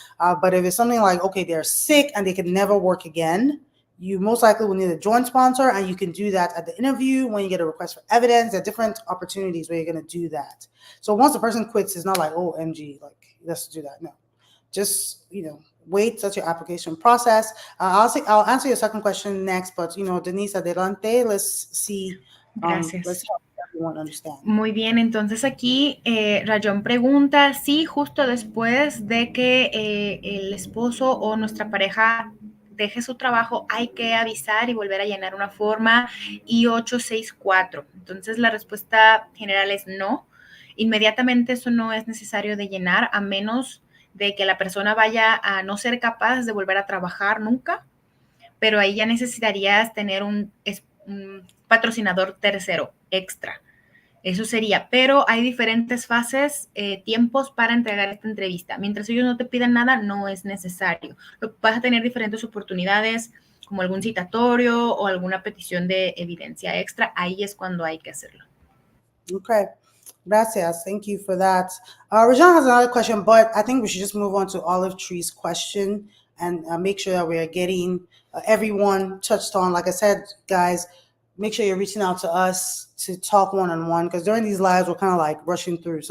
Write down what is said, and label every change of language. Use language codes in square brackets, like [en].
[en] But if it's something like, okay, they're sick and they can never work again, you most likely will need a joint sponsor, and you can do that at the interview when you get a request for evidence. There are different opportunities where you're going to do that. So once the person quits, it's not like, oh, MG, like, let's do that. No, just, wait. That's your application process. I'll answer your second question next, but, Denise, adelante. Let's see. [es] Gracias. [en] Let's help you want to understand. [es] Muy bien, entonces aquí Rayón pregunta si justo después de que el esposo o nuestra pareja deje su trabajo hay que avisar y volver a llenar una forma I-864. Entonces la respuesta general es no. Inmediatamente eso no es necesario de llenar a menos de que la persona vaya a no ser capaz de volver a trabajar nunca, pero ahí ya necesitarías tener un patrocinador tercero extra. Eso sería, pero hay diferentes fases, tiempos para entregar esta entrevista. Mientras ellos no te piden nada, no es necesario. Vas a tener diferentes oportunidades, como algún citatorio o alguna petición de evidencia extra. Ahí es cuando hay que hacerlo. [en] Okay. Gracias. Thank you for that. Rajan has another question, but I think we should just move on to Olive Tree's question and make sure that we are getting everyone touched on. Like I said, guys, make sure you're reaching out to us to talk one-on-one, because during these lives, we're kind of like rushing through.